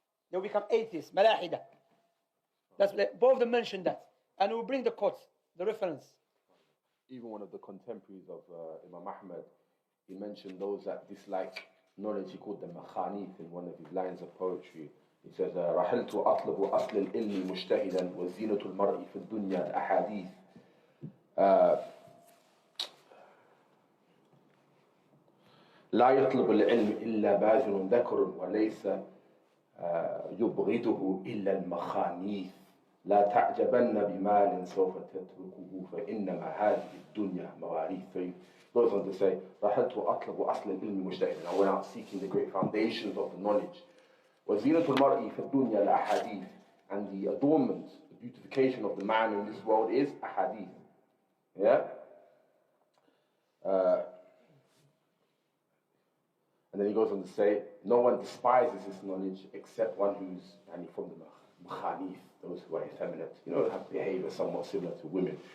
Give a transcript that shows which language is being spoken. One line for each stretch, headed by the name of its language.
English: They will become atheists, Malahida. Both of them mentioned that. And we'll bring the quotes, the reference. Even one of the contemporaries of Imam Ahmad, he mentioned those that dislike knowledge. He called them makhanith in one of his lines of poetry.
Arabic: He says, رحلت أطلب أصل العلم مجتهدا وزينة المرء في الدنيا الأحاديث. لا يطلب العلم إلا باذل ذكر وليس يبغضه إلا المخانيث. لا تعجبن بمال سوف تتركه فإنما هذه الدنيا مواريث.
English: So he goes on to say, رحلت أطلب أصل العلم مجتهدا. I went out seeking the great foundations of the knowledge.
Arabic: وزينة المرء في الدنيا الأحاديث.
English: And the adornment, the beautification of the man in this world is ahadith. Yeah? And then he goes on to say, no one despises this knowledge except one who's from the makhanith, those who are effeminate, have behavior somewhat similar to women.